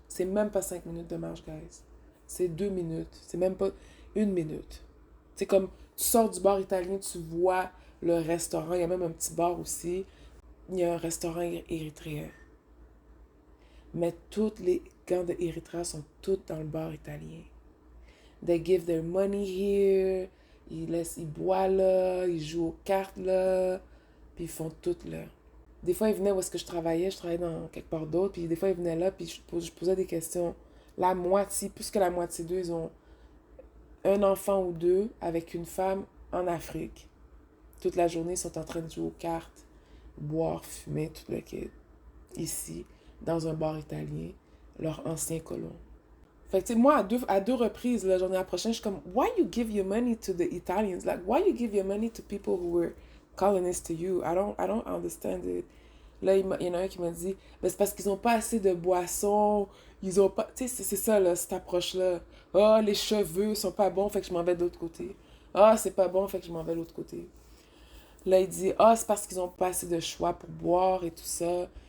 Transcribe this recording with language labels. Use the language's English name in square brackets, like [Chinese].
[French] C'est même pas 5 minutes de marche, guys. C'est 2 minutes. C'est même pas 1 minute. C'est comme, tu sors du bar italien, tu vois le restaurant. Il y a même un petit bar aussi. Il y a un restaurant érythréen. Mais tous les gants de Érythrée sont tous dans le bar italien. [English] They give their money here. [French] Ils boivent là. Ils jouent aux cartes là. Puis ils font tout là. Des fois, ils venaient où est-ce que je travaillais dans quelque part d'autre, puis des fois, ils venaient là, puis je posais des questions. La moitié, plus que la moitié d'eux, ils ont un enfant ou deux avec une femme en Afrique. Toute la journée, ils sont en train de jouer aux cartes, boire, fumer, tout le kit. Ici, dans un bar italien, leur ancien colon. Fait que, tu sais, moi, à deux reprises, la journée prochaine, je suis comme, [English] why you give your money to the Italians? Like, why you give your money to people who were colonists to you? I don't understand it. [French] Là, il y en a un qui m'a dit, ben, c'est parce qu'ils n'ont pas assez de boissons, Ils ont pas... Tu sais, c'est ça, là, cette approche-là. Ah, les cheveux sont pas bons, fait que je m'en vais de l'autre côté. Ah, c'est pas bon, fait que je m'en vais de l'autre côté. Là, il dit, ah, c'est parce qu'ils ont pas assez de choix pour boire et tout ça.